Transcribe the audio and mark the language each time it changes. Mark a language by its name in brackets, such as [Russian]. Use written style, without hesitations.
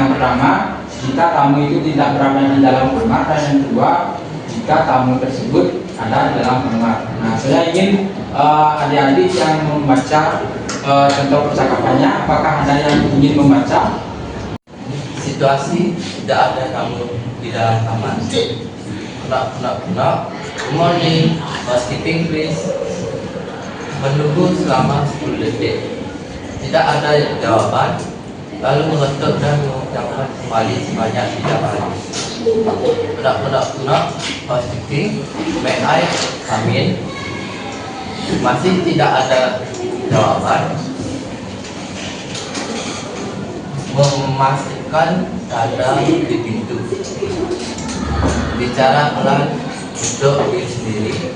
[Indonesian] Yang pertama, jika tamu itu tidak berada di dalam kamar, dan yang kedua, jika tamu tersebut ada di dalam kamar. Nah, saya ingin adik-adik yang membaca contoh percakapannya. Apakah ada yang ingin membaca? Situasi tidak ada tamu di dalam kamar. [English] Knock. Good morning, housekeeping please. [Indonesian] Menunggu selama 10 detik. Tidak ada jawaban. Lalu mengetuk dan mengucapkan kembali sebanyak 3 kali. [English] Knock, housekeeping, may I come in? [Indonesian] Masih tidak ada jawaban. Memastikan tanda di pintu. Bicara pelan untuk diri sendiri.